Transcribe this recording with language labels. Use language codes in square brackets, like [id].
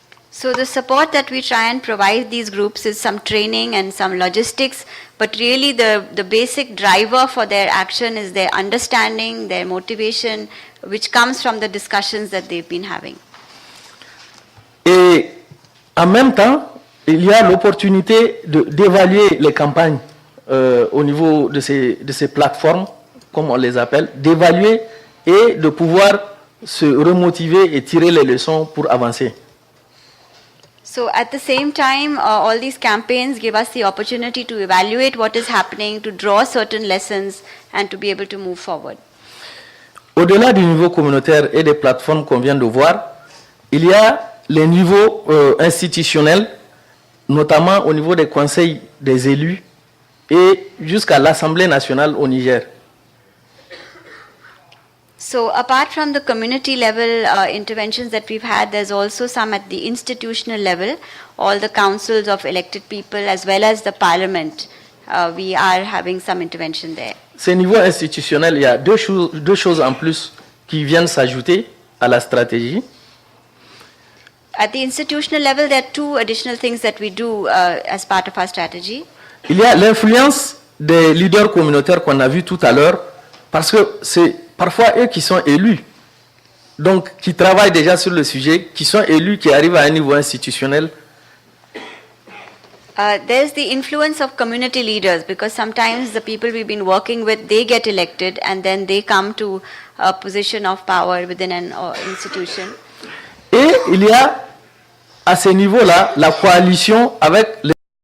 [en] So the support that we try and provide these groups is some training and some logistics, but really the basic driver for their action is their understanding, their motivation, which comes from the discussions that they've been having. [fr] Et en même temps, il y a l'opportunité d'évaluer les campagnes au niveau de ces plateformes, comme on les appelle, d'évaluer et de pouvoir se remotiver et tirer les leçons pour avancer. [en] So at the same time, all these campaigns give us the opportunity to evaluate what is happening, to draw certain lessons, and to be able to move forward. [fr] Au-delà du niveau communautaire et des plateformes qu'on vient de voir, il y a les niveaux institutionnels, notamment au niveau des conseils des élus et jusqu'à l'Assemblée nationale au Niger. [en] So apart from the community level interventions that we've had, there's also some at the institutional level, all the councils of elected people as well as the parliament. We are having some intervention there. [fr] Ces niveaux institutionnels, il y a deux choses en plus qui viennent s'ajouter à la stratégie. [en] At the institutional level, there are two additional things that we do as part of our strategy. [fr] Il y a l'influence des leaders communautaires qu'on a vu tout à l'heure, parce que c'est parfois eux qui sont élus, donc qui travaillent déjà sur le sujet, qui sont élus, qui arrivent à un niveau institutionnel. [en] There's the influence of community leaders, because sometimes the people we've been working with, they get elected and then they come to a position of power within an institution. [fr] Et il y a à ce niveau-là la coalition avec les